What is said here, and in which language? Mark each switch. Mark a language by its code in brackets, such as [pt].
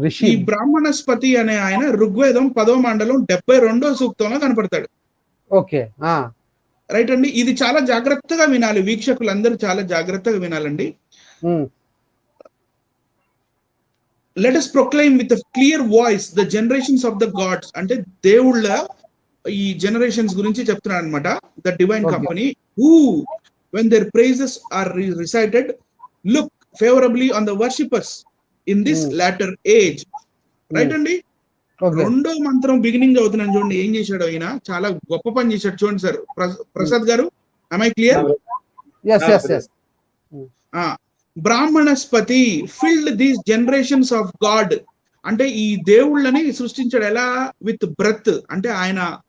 [te] ఈ బ్రాహ్మణస్పతి అనే ఆయన ఋగ్వేదం 10వ మండలం 72వ సూక్తంలో కనపడతాడు. ఓకే, రైట్ అండి. ఇది చాలా జాగ్రత్తగా వినాలి, వీక్షకులందరూ చాలా జాగ్రత్తగా వినాలండి. [en] Let us proclaim with a clear voice the generations of the gods. [te] అంటే దేవుళ్ళ ఈ జనరేషన్స్ గురించి చెప్తున్నాడు అనమాట. [en] The divine company who when their praises are recited look favorably on the worshippers in this latter age. [te] Right అండి. 2వ మంత్రం beginning చదువుతున్నాను చూడండి, ఏం చేశాడు ఆయన, చాలా గొప్ప పని చేశాడు చూడండి సార్. ప్రసాద్ గారు, [en] am I clear? Yes yes yes Brahmanaspati filled these generations of god. [te] అంటే ఈ దేవుళ్ళని సృష్టించాడు ఎలా? [en] with breath, [te] అంటే ఆయన